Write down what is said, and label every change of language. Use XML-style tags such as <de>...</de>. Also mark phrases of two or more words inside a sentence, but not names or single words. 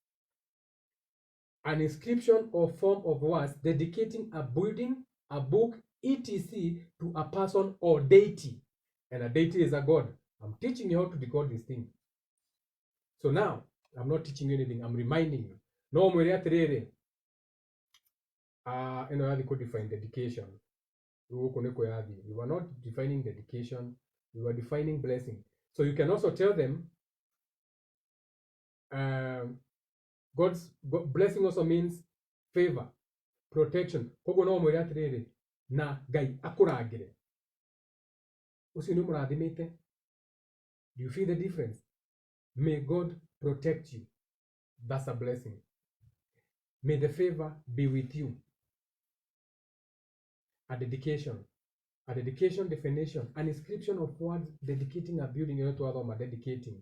<en>An inscription or form of words dedicating a building, a book, etc. to a person or deity. And a deity is a god. I'm teaching you how to decode this thing. So now, I'm not teaching you anything, I'm reminding you.</en> <ki>No mwere atiriri. Eno yathi</ki> <en>could define dedication. We were not defining dedication, we were defining blessing. So you can also tell them God's blessing also means favor, protection.</en> <ki>Kogo no mwere atiriri na Ngai akuragire. Ucio ni murathimite.</ki> <en>Do you feel the difference? May God protect you. That's a blessing. May the favor be with you. A dedication definition, an inscription of words dedicating a building to other dedicating.</en>